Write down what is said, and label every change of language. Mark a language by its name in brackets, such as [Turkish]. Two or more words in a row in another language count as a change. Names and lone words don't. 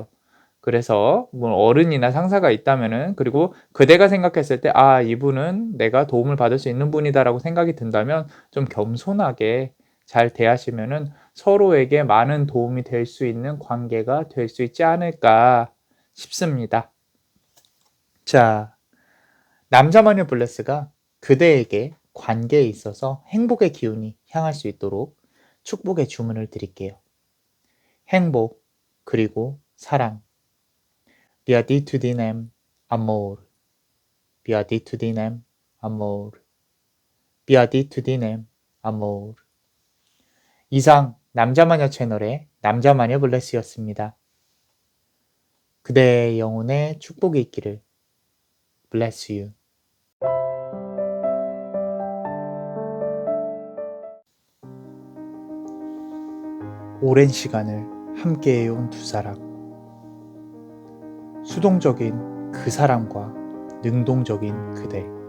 [Korean] 그래서 뭐 어른이나 상사가 있다면은 그리고 그대가 생각했을 때 아, 이분은 내가 도움을 받을 수 있는 분이다라고 생각이 든다면 좀 겸손하게 잘 대하시면은 서로에게 많은 도움이 될 수 있는 관계가 될 수 있지 않을까 싶습니다. 자, 남자마녀 블레스가 그대에게 관계에 있어서 행복의 기운이 향할 수 있도록 축복의 주문을 드릴게요. 행복, 그리고 사랑. [Latin] Beatitudinem amor. Beatitudinem amor. Beatitudinem amor. [Korean] 이상 남자마녀 채널의 남자마녀 블레스였습니다. 그대의 영혼에 축복이 있기를. [English] Bless you. [Korean] 오랜 시간을 함께해온 두 사람. 수동적인 그 사람과 능동적인 그대.